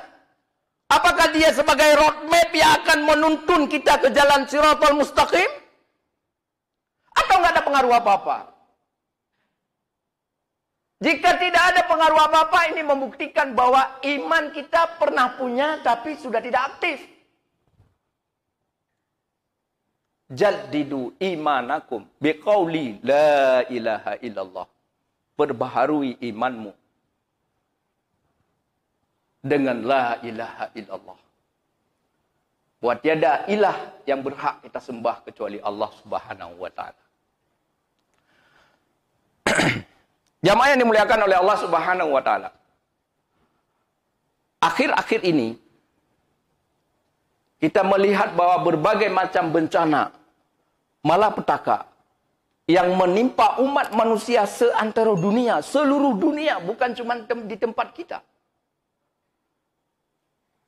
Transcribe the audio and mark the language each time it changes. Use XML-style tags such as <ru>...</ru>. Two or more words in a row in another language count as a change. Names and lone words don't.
<id>Apakah dia sebagai roadmap yang akan menuntun kita ke jalan</id> <ar>صراط المستقيم?</ar> <id>Atau nggak ada pengaruh apa-apa? Jika tidak ada pengaruh apa-apa, ini membuktikan bahwa iman kita pernah punya tapi sudah tidak aktif.</id> <ar>جددوا إيمانكم بقول لا إله إلا الله.</ar> <id>Perbaharui imanmu dengan</id> <ar>لا إله إلا الله.</ar> <id>Wa tiada ilah yang berhak kita sembah kecuali Allah</id> <ar>سبحانه وتعالى.</ar> <id>Jamaah yang dimuliakan oleh Allah</id> <ar>سبحانه وتعالى.</ar> <id>Akhir-akhir ini kita melihat bahwa berbagai macam bencana malapetaka yang menimpa umat manusia seantero dunia, seluruh dunia, bukan cuma di tempat kita.</id>